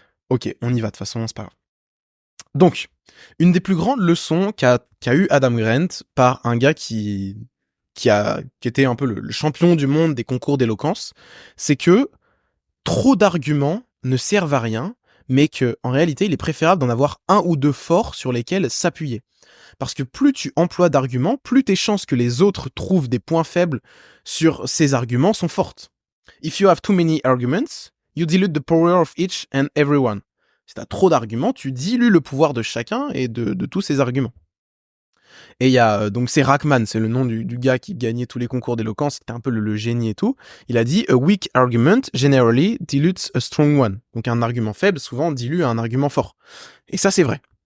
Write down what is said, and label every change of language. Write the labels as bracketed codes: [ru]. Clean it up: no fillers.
[fr] Ok, on y va, de toute façon, c'est pas grave. Donc, une des plus grandes leçons qu'a eu Adam Grant par un gars qui était un peu le champion du monde des concours d'éloquence, c'est que trop d'arguments ne servent à rien, mais que en réalité, il est préférable d'en avoir un ou deux forts sur lesquels s'appuyer. Parce que plus tu emploies d'arguments, plus tes chances que les autres trouvent des points faibles sur ces arguments sont fortes. [en] If you have too many arguments, you dilute the power of each and everyone. [fr] Si t'as trop d'arguments, tu dilues le pouvoir de chacun et de tous ces arguments. Et il y a, donc c'est Rachman, c'est le nom du gars qui gagnait tous les concours d'éloquence, c'était un peu le génie et tout. Il a dit, [en] a weak argument generally dilutes a strong one. [fr] Donc un argument faible souvent dilue un argument fort. Et ça c'est vrai.